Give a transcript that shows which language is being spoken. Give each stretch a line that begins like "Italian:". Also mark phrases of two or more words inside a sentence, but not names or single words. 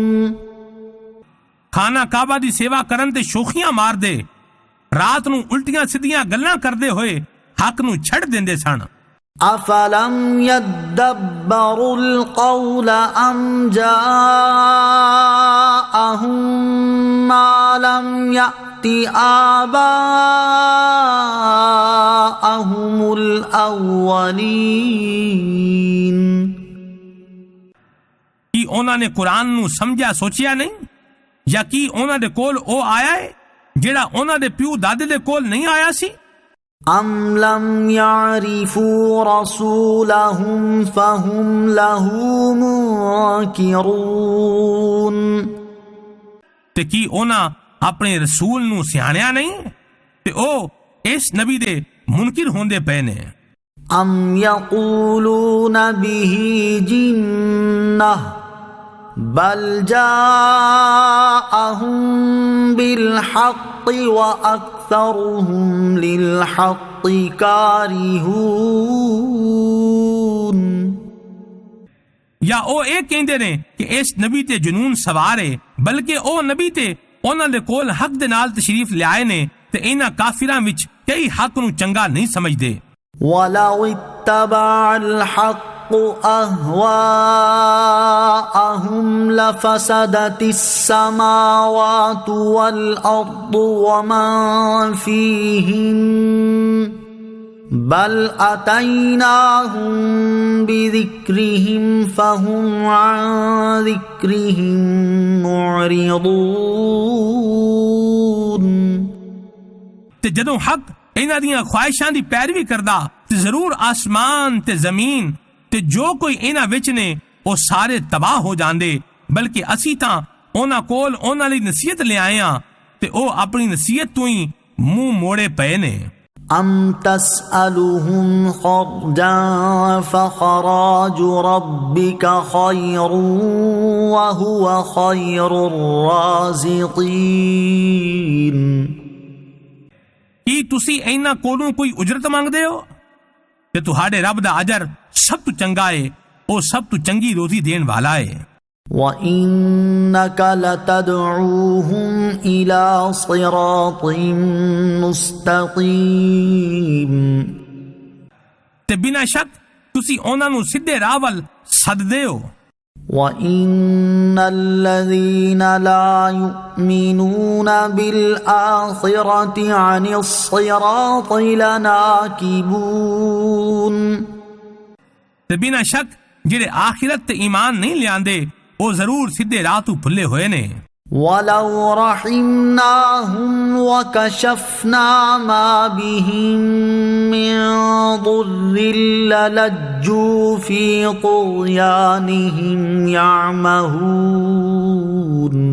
Punjabi: ਖਾਨਾ ਕਾਬਾ ਦੀ ਸੇਵਾ ਕਰਨ ਤੇ ਸ਼ੋਖੀਆਂ ਮਾਰਦੇ ਰਾਤ ਨੂੰ ਉਲਟੀਆਂ ਸਿੱਧੀਆਂ ਗੱਲਾਂ ਕਰਦੇ ਹੋਏ ਹੱਕ ਨੂੰ ਛੱਡ ਦਿੰਦੇ ਸਨ।
Arabic: أفلم يدبروا القول أم جاءهم ما لم يأت آباءهم الأولين
Punjabi: ਕੀ ਉਹਨਾਂ ਨੇ ਕੁਰਾਨ ਨੂੰ ਸਮਝਿਆ ਸੋਚਿਆ ਨਹੀਂ ਜਾਂ ਕੀ ਉਹਨਾਂ ਦੇ ਕੋਲ ਉਹ ਆਇਆ ਹੈ ਜਿਹੜਾ ਉਹਨਾਂ ਦੇ ਪਿਓ ਦਾਦੇ ਦੇ ਕੋਲ ਨਹੀਂ ਆਇਆ ਸੀ।
Arabic: أم لم يعرفوا رسولهم فهم له منكرون
Punjabi: ਤੇ ਕੀ ਉਹਨਾਂ ਆਪਣੇ ਰਸੂਲ ਨੂੰ ਸਿਆਣਿਆ ਨਹੀਂ ਤੇ ਉਹ ਇਸ ਨਬੀ ਦੇ ਮੁਨਕਿਰ ਹੁੰਦੇ ਪਏ ਨੇ।
Arabic: أم يقولون به جنة بل جاءهم بالحق وأكثرهم للحق كارهون
Punjabi: या ਉਹ ਇਹ ਕਹਿੰਦੇ ਨੇ ਕਿ ਇਸ ਨਬੀ ਤੇ ਜਨੂਨ ਸਵਾਰ ਹੈ, ਬਲਕਿ ਉਹ ਨਬੀ ਤੇ ਉਹਨਾਂ ਦੇ ਕੋਲ ਹੱਕ ਦੇ ਨਾਲ ਤਸ਼ਰੀਫ ਲਿਆਏ ਨੇ ਤੇ ਇਹਨਾਂ ਕਾਫਿਰਾਂ ਵਿੱਚ ਕਈ ਹੱਕ ਨੂੰ ਚੰਗਾ ਨਹੀਂ ਸਮਝਦੇ।
Arabic: ولو اتبع الحق أهواءهم لفسدت السماوات والأرض ومن فيهن بل أتيناهم بذكرهم فهم عن ذكرهم معرضون
Punjabi: ਤੇ ਜਦੋਂ ਹੱਕ ਇਹਨਾਂ ਦੀਆਂ ਖੁਆਇਸ਼ਾਂ ਦੀ ਪੈਰਵੀ ਕਰਦਾ ਤੇ ਜ਼ਰੂਰ ਆਸਮਾਨ ਤੇ ਜ਼ਮੀਨ ਤੇ ਜੋ ਕੋਈ ਇਹਨਾਂ ਵਿੱਚ ਨੇ ਉਹ ਸਾਰੇ ਤਬਾਹ ਹੋ ਜਾਂਦੇ, ਬਲਕਿ ਅਸੀਂ ਤਾਂ ਉਹਨਾਂ ਕੋਲ ਉਹਨਾਂ ਲਈ ਨਸੀਹਤ ਲਿਆਏ ਆ ਤੇ ਉਹ ਆਪਣੀ ਨਸੀਹਤ ਤੋਂ ਹੀ ਮੂੰਹ ਮੋੜੇ ਪਏ ਨੇ।
Arabic: أم تسألهم خرجا فخراج ربك خير وهو خير الرازقين
Punjabi: ਕੀ ਤੁਸੀਂ ਇਹਨਾਂ ਕੋਲੋਂ ਕੋਈ ਉਜਰਤ ਮੰਗਦੇ ਹੋ ਤੇ ਤੁਹਾਡੇ ਰੱਬ ਦਾ ਅਜਰ ਸਭ ਤੋਂ ਚੰਗਾ ਹੈ, ਉਹ ਸਭ ਤੋਂ ਚੰਗੀ ਰੋਜ਼ੀ ਦੇਣ ਵਾਲਾ ਹੈ।
Arabic: وإنك لتدعوهم إلى صراط مستقيم
Punjabi: ਤੇ ਬਿਨਾਂ ਸ਼ੱਕ ਤੁਸੀਂ ਉਹਨਾਂ ਨੂੰ ਸਿੱਧੇ ਰਾਹ ਵੱਲ ਸੱਦਦੇ ਹੋ।
Arabic: وإن الذين لا يؤمنون بالآخرة عن الصراط لناكبون
Punjabi: ਤੇ ਬਿਨਾਂ ਸ਼ੱਕ ਜਿਹੜੇ ਆਖਿਰਤ ਤੇ ਈਮਾਨ ਨਹੀਂ ਲਿਆਂਦੇ ਉਹ ਜ਼ਰੂਰ ਸਿੱਧੇ ਰਾਹ ਤੋਂ ਭੁੱਲੇ ਹੋਏ ਨੇ।
Arabic: ولو رحمناهم وكشفنا ما بهم من ضر للجوا في طغيانهم يعمهون